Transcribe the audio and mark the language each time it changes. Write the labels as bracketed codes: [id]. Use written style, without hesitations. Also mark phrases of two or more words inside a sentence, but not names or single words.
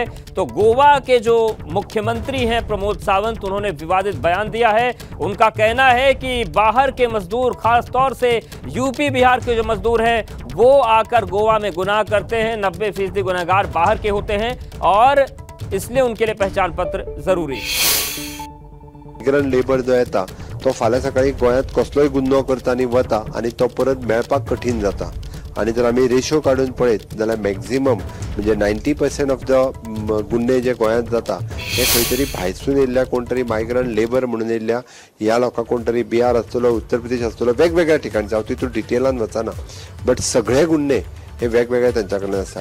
[hi] तो गोवा के जो मुख्यमंत्री हैं प्रमोद सावंत, उन्होंने विवादित बयान दिया है। उनका कहना है कि बाहर के मजदूर, खास तौर से यूपी बिहार के जो मजदूर हैं, वो आकर गोवा में गुनाह करते हैं। 90% गुनहगार बाहर के होते हैं और इसलिए उनके लिए पहचान पत्र जरूरी है। [en] migrant labour [kok] जो येता तो फाल्यां सकाळी गोंयांत कसलोय गुन्हो करता आनी वता आनी तो परत मेळपाक कठीण जाता। आणि जर आम्ही रेशो काढून पळयत जाल्यार मॅक्झिमम म्हणजे 90% [en] of the [kok] गुन्हे जे गोंयांत जाता हे खंय तरी भायसून येयल्ल्या कोण तरी [en] migrant labour [kok] म्हणून येयल्ल्या ह्या लोकांक कोण तरी बिहार आसतलो, उत्तर प्रदेश आसतलो, वेगवेगळ्या ठिकाणचे, हांव तितून डिटेलान वचना, बट सगळे गुन्हे हे वेगवेगळे तांच्या कडल्यान आसा।